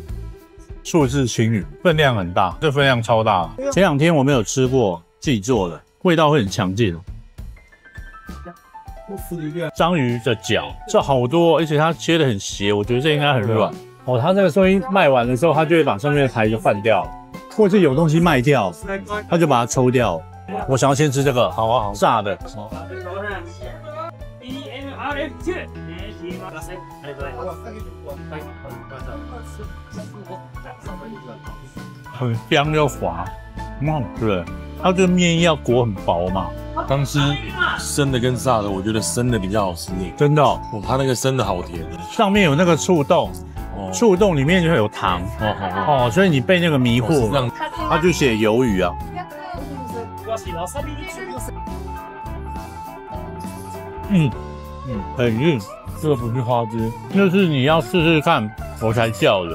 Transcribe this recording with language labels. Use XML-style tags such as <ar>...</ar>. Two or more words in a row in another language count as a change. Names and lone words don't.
<zh>數字青魚，分量很大，這分量超大。前2天我沒有吃過自己做的，味道會很強勁。章魚的腳，這好多，而且它切得很斜，我覺得這應該很軟。哦，他這個東西賣完的時候，他就會把上面的台就換掉，或者有東西賣掉，他就把它抽掉。我想要先吃這個，好啊，好，炸的。很香又滑，很好吃的。它这個麵要裹很薄嘛。刚吃生的跟炸的，我覺得生的比較好吃一點。真的哦，它那個生的好甜，上面有那個醋凍。醋凍裡面就會有糖所以你被那個迷惑了。他就寫魷魚啊。很硬，這個不是花枝，就是你要試試看我才叫的。</zh>